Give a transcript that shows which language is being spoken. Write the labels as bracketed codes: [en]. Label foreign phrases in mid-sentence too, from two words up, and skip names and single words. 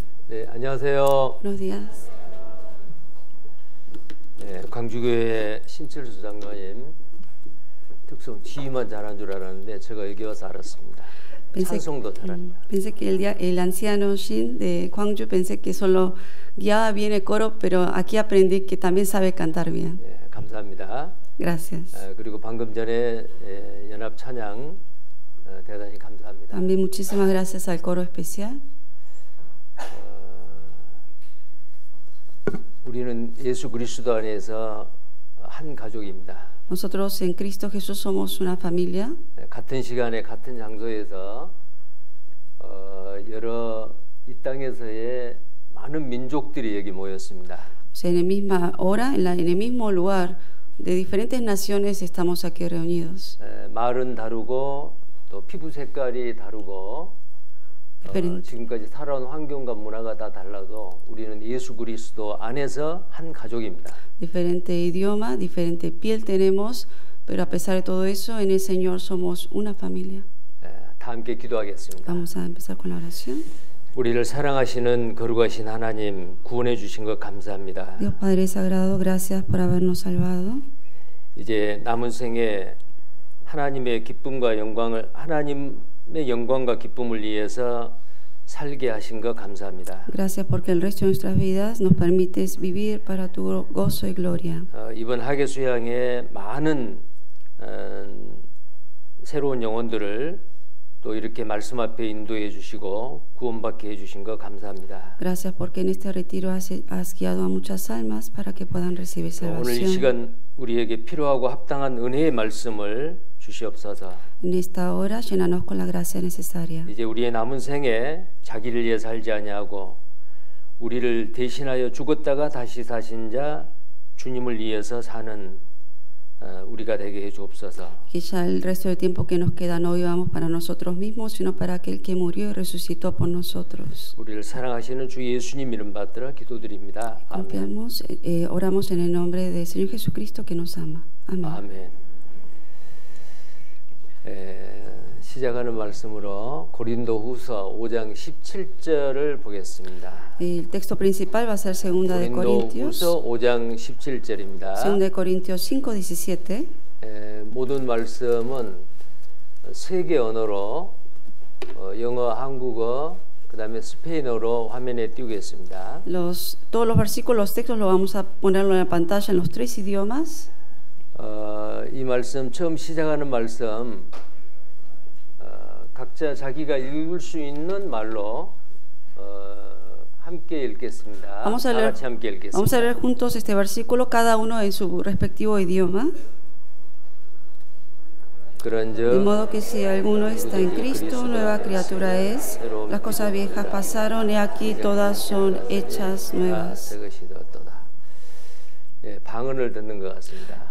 [ko] 네, 안녕하세요. [es] Buenos días. [ko] 네, 광주교회 신철수 장로님 특성 지휘만 잘한 줄 알았는데 제가 여기 와서 알았습니다. 찬송도 잘합니다. [es] Pensé que el anciano Shin de Gwangju, pensé que solo guiaba bien el coro, pero aquí aprendí que también sabe cantar bien. [ko] 네, 감사합니다. [es] Gracias. [ko] 그리고 방금 전에 연합 찬양 대단히 감사합니다. [es] También muchísimas gracias al coro especial. [ko] 우리는 예수 그리스도 안에서 한 가족입니다. [es] Nosotros en Cristo Jesús somos una familia. [ko] 같은 시간에 같은 장소에서 여러 이 땅에서의 많은 민족들이 여기 모였습니다. [es] O sea, en la misma hora, en el mismo lugar, de diferentes naciones estamos aquí reunidos. [ko] 말은 다르고 또 피부 색깔이 다르고 지금까지 살아온 환경과 문화가 다 달라도 우리는 예수 그리스도 안에서 한 가족입니다. [es] Diferente idioma, diferente piel tenemos, pero a pesar de todo eso, en el Señor somos una familia. [ko] 다 함께 기도하겠습니다. [es] Vamos a empezar con la oración. [ko] 우리를 사랑하시는 거룩하신 하나님, 구원해 주신 것 감사합니다. [es] Dios Padre Sagrado, gracias por habernos salvado. [ko] 이제 남은 생에 하나님의 기쁨과 영광을 하나님의 영광과 기쁨을 위해서 살게 하신 것 감사합니다. [es] Gracias porque el resto de nuestras vidas nos permites vivir para tu gozo y gloria. [ko] 이번 학예 수양에 많은 새로운 영혼들을 또 이렇게 말씀 앞에 인도해 주시고 구원받게 해 주신 것 감사합니다. [es] Gracias porque en este retiro has guiado a muchas almas para que puedan recibir [ko] 오늘 이 [es] salvación. [ko] 시간 우리에게 필요하고 합당한 은혜의 말씀을 주시옵소서. [es] En esta hora, llénanos con la gracia necesaria. [ko] 이제 우리의 남은 생에 자기를 위해 살지 아니하고 우리를 대신하여 죽었다가 다시 사신 자 주님을 위해서 사는 우리가 되게 해 주옵소서. [es] Que ya el resto del tiempo que nos queda no vivamos para nosotros mismos, sino para aquel que murió y resucitó por nosotros. [ko] 우리를 사랑하시는 주 예수님 이름 받들어 기도드립니다. 아멘. [es] Confiamos, oramos en el nombre del Señor Jesucristo que nos ama. Amén. [ko] 아멘. 시작하는 말씀으로 고린도후서 5장 17절을 보겠습니다. [es] El texto principal va a ser 2 de Corintios, [ko] 고린도후서 5장 17절입니다. [es] 2 de Corintios 5:17. [ko] 모든 말씀은 세 개 언어로 영어, 한국어, 그다음에 스페인어로 화면에 띄우겠습니다. [es] Todos los versículos, los textos, lo vamos a ponerlo en la pantalla en los tres idiomas. [ko] 이 말씀 처음 시작하는 말씀 각자 자기가 읽을 수 있는 말로 함께 읽겠습니다. [es] Vamos a [ko] 다 같이 함께 읽겠습니다. [es] Vamos a leer juntos este versículo, cada uno en su respectivo idioma. De modo que si alguno está en Cristo, nueva criatura es. Las cosas viejas pasaron y aquí todas son hechas nuevas. [ko] 방언을 듣는 것 같습니다.